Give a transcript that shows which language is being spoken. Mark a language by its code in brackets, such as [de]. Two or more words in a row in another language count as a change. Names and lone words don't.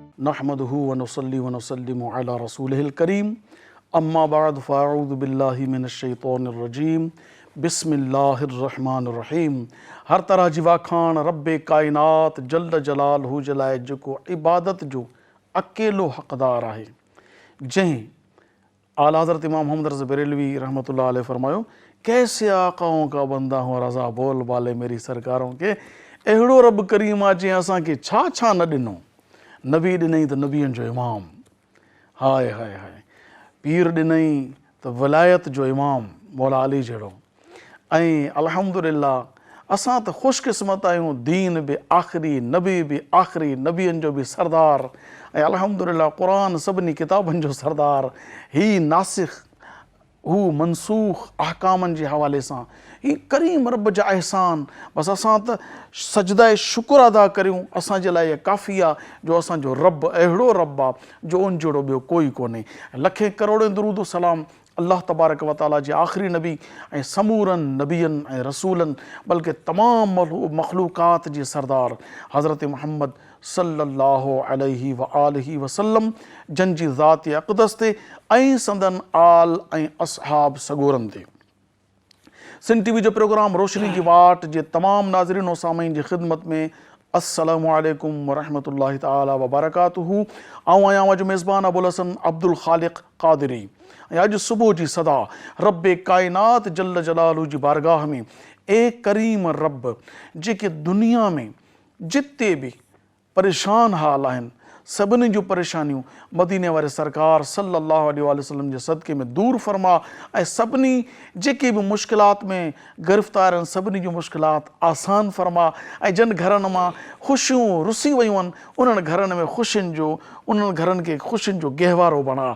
[ar] نحمده ونصلي ونسلم على رسوله الكريم اما بعد فاعوذ باللہ من الشیطان الرجیم بسم اللہ الرحمن الرحیم. [sd] ہر طرح جی واکھان رب کائنات [ar] جل جلالہ [sd] جلائے جکو عبادت جو اکیلو حقدار ہے. جہیں اعلیٰ حضرت امام محمد رضا بریلوی [ar] رحمۃ اللہ علیہ [sd] فرماؤ [ur] کیسے آقاؤں کا بندہ ہوں رضا بول بالے میری سرکاروں کے [sd] اہڑو رب کریم آ جی اساں کے چھا چھا نہ ڈنو. نبی ڈنئی تو نبیین جو امام، ہائے ہائے ہائے. پیر ڈنئی تو ولایت جو امام مولا علی جڑو. ऐं अल्हम्दुलिल्लाह असां त ख़ुशकिस्मत आहियूं दीन बि आख़िरी नबी बि आख़िरी नबियनि जो बि सरदार ऐं अल्हम्दुलिल्लाह क़ुरान सभिनी किताबनि जो सरदार. ही नासिख़ हू मनसूख़ अहकामनि जे हवाले सां ही करीम रब जा अहसान. बसि असां त सजदाए शुक्र अदा करियूं. असांजे लाइ इहा काफ़ी आहे जो असांजो रब अहिड़ो रब आहे जो उन जहिड़ो ॿियो कोई कोन्हे. लखे करोड़े दुरूद सलाम [ar] الله تبارك وتعالى [sd] जे आख़िरी नबी ऐं समूरनि नबियनि ऐं रसूलनि बल्कि तमामु मख़लूक़ात जे सरदार हज़रत मुहम्मद [ar] صلى الله عليه وآله وسلم [sd] जन जी ज़ात अक़दस ते ऐं संदन आल ऐं असहाब सगोरनि ते. सिंध टीवी जो प्रोग्राम रोशनी जी वाट जे तमामु नाज़रीन और सामीन जी ख़िदमत में [ar] السلام عليكم ورحمة الله تعالى وبركاته. [sd] आऊं आहियां अॼु मेज़बान अबुल हसन अब्दुल ख़ालिक़ क़ादिरी. ऐं अॼु सुबुह जी सदा रब काइनात [ar] جل جلاله [sd] जी बारगाह में ए करीम रब जेके दुनिया में जिते बि परेशान हाल आहिनि सभिनी जूं परेशानियूं मदीने वारे सरकार [ar] صلى الله عليه وسلم [sd] जे सदक़े में दूर फरमा ऐं सभिनी जेके बि मुश्किलात में गिरफ़्तार आहिनि सभिनी जूं मुश्किलात आसान फरमा ऐं जन घरनि मां ख़ुशियूं रुसी वियूं आहिनि उन्हनि घरनि में ख़ुशियुनि जो उन्हनि घरनि खे ख़ुशियुनि जो गहवारो बणा.